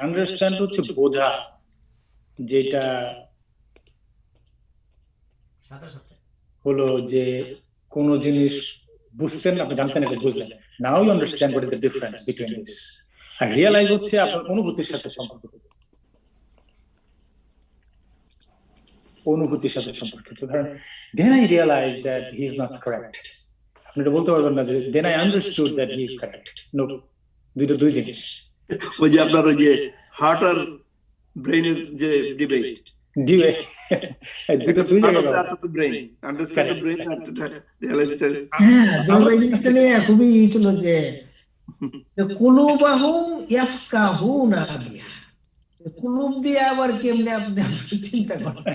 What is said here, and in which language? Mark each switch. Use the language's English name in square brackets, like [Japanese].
[Bangla] Understand হচ্ছে বোঝা, যেটা হলো যে কোন জিনিস বুঝতেন আপনি, জানতেন এটা বুঝলেন, [English] Now you understand what is the difference between this. [Bangla] আর realise হচ্ছে আপনার অনুভূতির সাথে সম্পর্কিত, অনুভূতির সাথে সম্পর্কিত। [English] ধরেন then I realized that he is not correct, [Bangla] আপনি এটা বলতে পারবেন না যে [English] then I understood that he is correct। No, [Bangla] দুই জিনিস। ওই যে আপনার ওই যে হার্ট আর ব্রেইনের যে ডিবেট, জি ভাই, দুটো দুই জায়গায় পাবো। [English] understand the brain আর realize the [Bangla] হ্যাঁ, জল এই জিনিসটা নিয়ে খুবই ছিল যে [Arabic] কুলুবাহুম ইয়াফকাহুনা বিহা, [Bangla] কুলুব দিয়ে আবার কেমনে আপনি চিন্তা করেন।